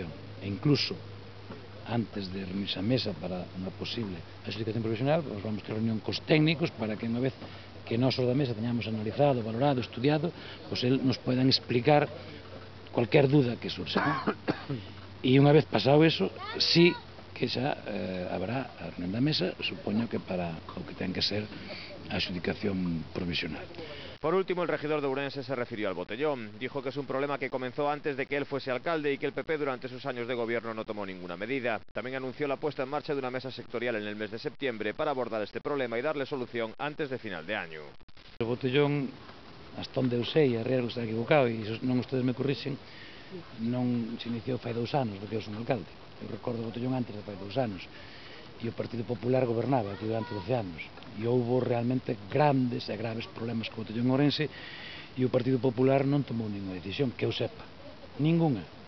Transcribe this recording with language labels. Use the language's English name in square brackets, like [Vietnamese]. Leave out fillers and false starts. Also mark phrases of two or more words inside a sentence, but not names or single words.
[Galician] E incluso, antes de reunirse a mesa para unha posible adxudicación provisional, pues, vamos ter reunión cos técnicos para que unha vez que nós da mesa teñamos analizado, valorado, estudiado, pues el nos podan explicar cualquier duda que surxa. E unha vez pasado eso, sí que xa habrá a reunión da mesa, supoño que para o que ten que ser a adxudicación provisional. [Spanish] Por último, el regidor de Ourense se refirió al botellón. Dijo que es un problema que comenzó antes de que él fuese alcalde y que el PP durante sus años de gobierno no tomó ninguna medida. También anunció la puesta en marcha de una mesa sectorial en el mes de septiembre para abordar este problema y darle solución antes de final de año. [Galician] O botellón, hasta onde eu sei, a riesgo que está equivocado, e non ustedes me corrixen, non se iniciou fai 2 anos, porque eu son alcalde. Eu recordo o botellón antes de fai 2 anos. E o Partido Popular gobernaba aquí durante 12 anos e houve realmente grandes e graves problemas co botellón ourense e o Partido Popular non tomou ninguna decisión, que eu sepa, ninguna.